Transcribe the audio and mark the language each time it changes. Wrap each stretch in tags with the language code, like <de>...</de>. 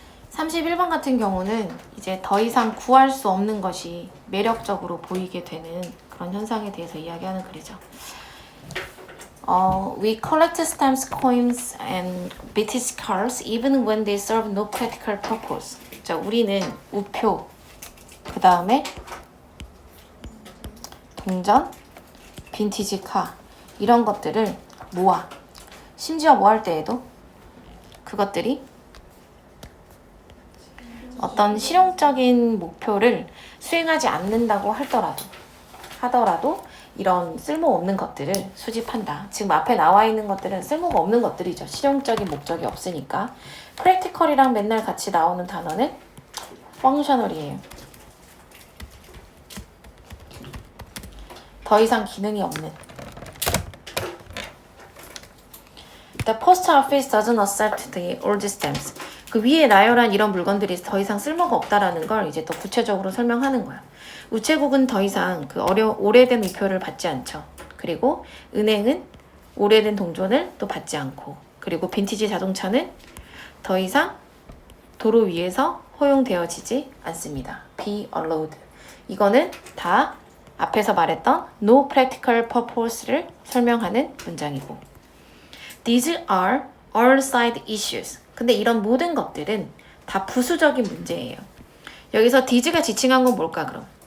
<ko>31번 같은 경우는 이제 더 이상 구할 수 없는 것이 매력적으로 보이게 되는 그런 현상에 대해서 이야기하는 글이죠.</ko> <en>We collect stamps, coins, and vintage cards even when they serve no practical purpose.</en> <ko>자, 우리는 우표, 그 다음에 동전, 빈티지 카 이런 것들을 모아. 심지어 뭐 할 때에도 그것들이 어떤 실용적인 목표를 수행하지 않는다고 하더라도 이런 쓸모없는 것들을 수집한다. 지금 앞에 나와 있는 것들은 쓸모가 없는 것들이죠. 실용적인 목적이 없으니까. practical이랑 맨날 같이 나오는 단어는 functional이에요. 더 이상 기능이 없는.</ko> <en>The post office doesn't accept the old stamps.</en> <ko>그 위에 나열한 이런 물건들이 더 이상 쓸모가 없다라는 걸 이제 더 구체적으로 설명하는 거야. 우체국은 더 이상 그 오래된 우표를 받지 않죠. 그리고 은행은 오래된 동전을 또 받지 않고, 그리고 빈티지 자동차는 더 이상 도로 위에서 허용되어지지 않습니다.</ko> <en>Be allowed.</en> <ko>이거는 다 앞에서 말했던 no practical purpose를 설명하는 문장이고,</ko> <en>These are all side issues.</en> <ko>근데 이런 모든 것들은 다 부수적인 문제예요. 여기서 these가 지칭한 건 뭘까 그럼?</ko>